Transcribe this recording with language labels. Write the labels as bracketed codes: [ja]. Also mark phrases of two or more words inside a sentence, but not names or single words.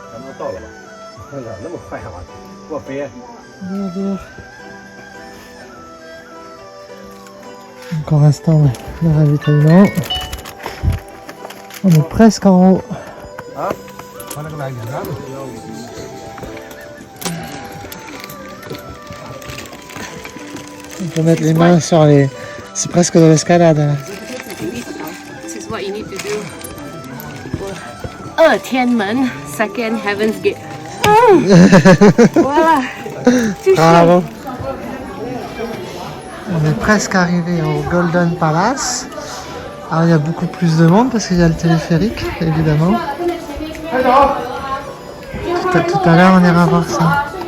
[zh] 到了吧？哪那么快啊？过飞。 [fr] Bonjour. Encore un stand de ravitaillement. On est presque en haut. On peut mettre les mains sur les... C'est presque de l'escalade. Là. [en] This is what you need to do. 天门 second heaven's gate. [fr] Voilà. Touché. Bravo. On est presque arrivé au Golden Palace. Alors il y a beaucoup plus de monde parce qu'il y a le téléphérique, évidemment. Tout à l'heure on ira voir ça.